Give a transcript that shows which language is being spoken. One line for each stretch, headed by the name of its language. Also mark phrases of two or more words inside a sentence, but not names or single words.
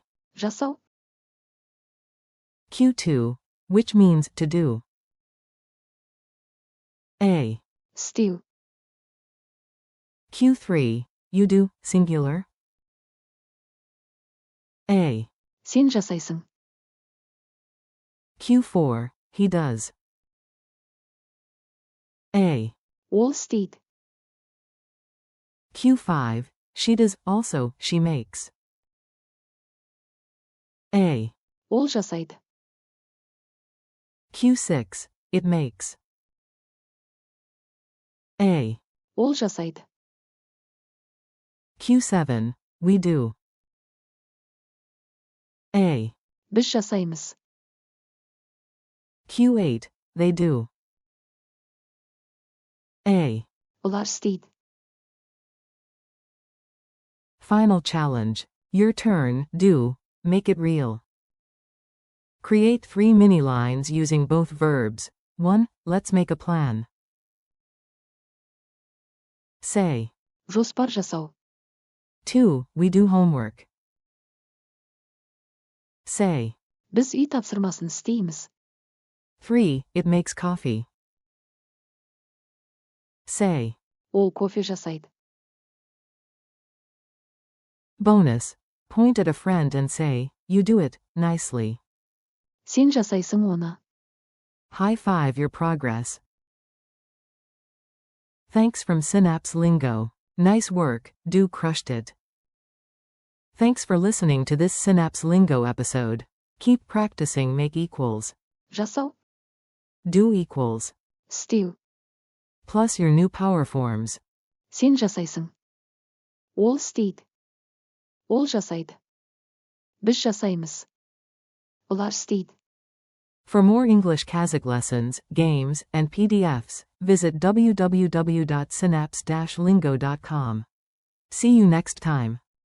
Kazakh: Жасау.
English: Q2. Which means to do? A.
Kazakh: Істеу.
English: Q3. You do, singular? A.
Kazakh: Сен жасайсың.
English: Q4. He does. A.
Kazakh: Ол істейді.
English: Q5. She does, also, she makes. A.
Kazakh: Ол жасайды.
English: Q6. It makes. A.
Kazakh: Ол жасайды.
English: Q7. We do. A.
Kazakh: Біз жасаймыз.
English: Q8. They do. A.
Kazakh: Олар істейді.
English: Final challenge. Your turn, do, make it real. Create 3 mini lines using both verbs. 1. Let's make a plan. Say.
Kazakh: Жоспар жасау.
English: 2. We do homework. Say.
Kazakh: Біз үй тапсырмасын істейміз.
English: 3. It makes coffee. Say.
Kazakh: Ол кофе жасайды.
English: Bonus. Point at a friend and say, you do it, nicely.
Kazakh: Сен жасайсың оны.
English: High-five your progress. Thanks from Synapse Lingo. Nice work, do crushed it. Thanks for listening to this Synapse Lingo episode. Keep practicing make equals.
Kazakh: Жасау.
English: Do equals.
Kazakh: Істеу.
English: Plus your new power forms.
Kazakh: Сен жасайсың. Ол істейді. Ол жасайды. Біз жасаймыз. Олар істейді.
English: For more English-Kazakh lessons, games, and PDFs, visit www.synapse-lingo.com. See you next time.